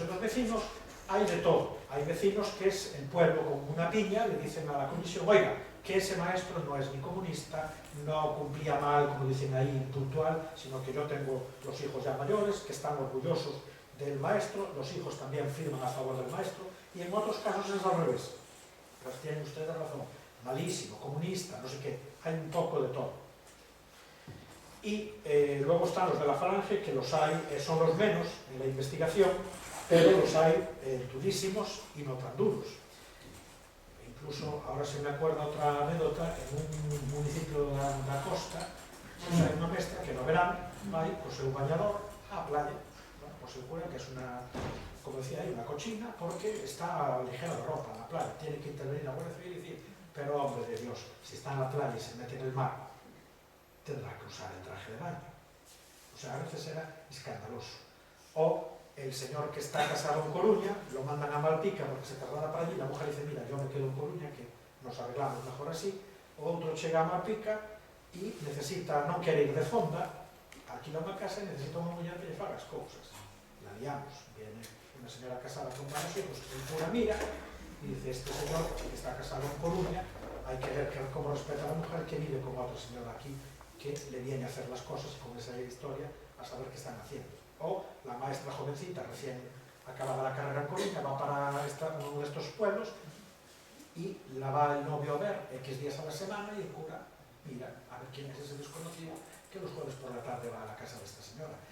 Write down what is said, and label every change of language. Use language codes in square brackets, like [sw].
[es] En los vecinos hay de todo. Hay vecinos que es el pueblo con una piña, le dicen a la comisión: oiga, que ese maestro no es ni comunista, no cumplía mal, como dicen ahí, puntual, sino que yo tengo los hijos ya mayores, que están orgullosos del maestro, los hijos también firman a favor del maestro, y en otros casos es al revés. Pues tienen ustedes razón, malísimo, comunista, no sé qué, hay un poco de todo. Y luego están los de la Falange, que los hay, son los menos en la investigación, pero los hay durísimos y no tan duros. Incluso, ahora se me acuerda otra anécdota, en un municipio da costa, [gl] hai unha mestra que no verán vai co seu bañador á playa, o seu cura, que é unha, como decía aí, unha cochina, porque está ligera de ropa na playa, [es] tiene que intervenir a Guardia Civil y decir: pero hombre de Dios, si está en la playa y se mete en el mar, tendrá que usar el traje de baño. O sea, a veces era escandaloso. O el señor que está casado en Coruña, lo mandan a Malpica porque se traslada para allí, la mujer dice: mira, yo me quedo en Coruña, que nos arreglamos mejor así. [gl] O outro chega a Malpica e necesita, non quere ir de fonda, alquila unha casa e necesita unha muller que lle faga as cousas. [es] La liamos, viene unha señora casada con varios hijos, que el cura mira e dice: este señor que está casado en Coruña, hai que ver como respeta a la mujer que vive con outra señora aquí, que le viene a hacer las cosas, con esa historia, a saber qué están haciendo. O la maestra jovencita, recién acabada la carrera en Coruña, va para uno de estos pueblos y la va el novio a ver X días a la semana, y el cura mira a ver quién es ese desconocido que los jueves por la tarde va a la casa de esta señora.